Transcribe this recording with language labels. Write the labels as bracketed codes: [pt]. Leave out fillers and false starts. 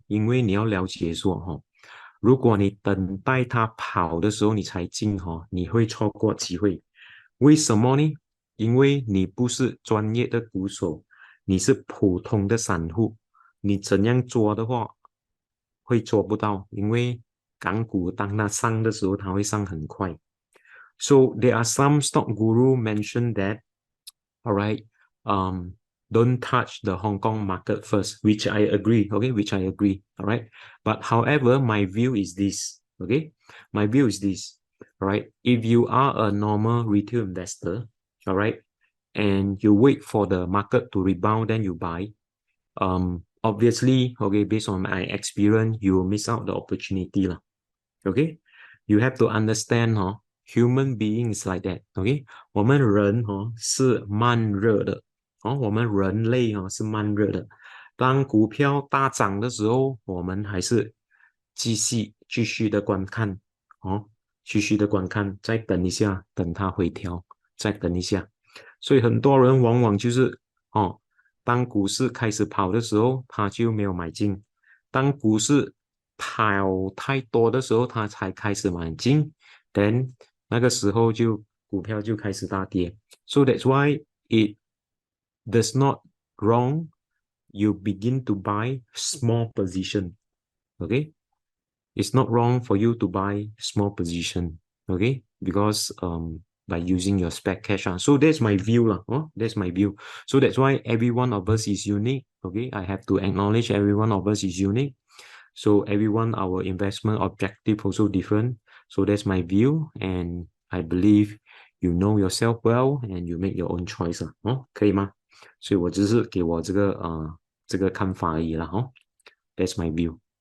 [zh] 因为你要了解说如果你等待它跑的时候你才进你会错过机会。为什么呢？因为你不是专业的股手，你是普通的散户，你怎样做的话会做不到，因为港股当它上的时候，它会上很快。 [en] So there are some stock guru mentioned that, all right, don't touch the Hong Kong market first, which I agree, okay, which I agree, all right? But however, my view is this, okay? My view is this, all right? If you are a normal retail investor, all right, and you wait for the market to rebound, then you buy, obviously, okay, based on my experience, you will miss out the opportunity lah. Okay, you have to understand human being is like that. [zh] Okay，我们人是慢热的，我们人类是慢热的。当股票大涨的时候，我们还是继续的观看，继续的观看，再等一下，等它回调，再等一下。所以很多人往往就是当股市开始跑的时候，他就没有买进；当股市跑太多的时候，他才开始买进。 then 那个时候就股票就开始大跌。 [en] So that's why it does not wrong. You begin to buy small position. Okay, it's not wrong for you to buy small position. Okay, because by using your spec cash. So that's my view lah. That's my view. So that's why every one of us is unique. Okay, I have to acknowledge every one of us is unique. So everyone, our investment objective also different. So that's my view, and I believe you know yourself well, and you make your own choice [zh] 可以吗？所以我只是给我这个看法而已啦 [en] That's my view.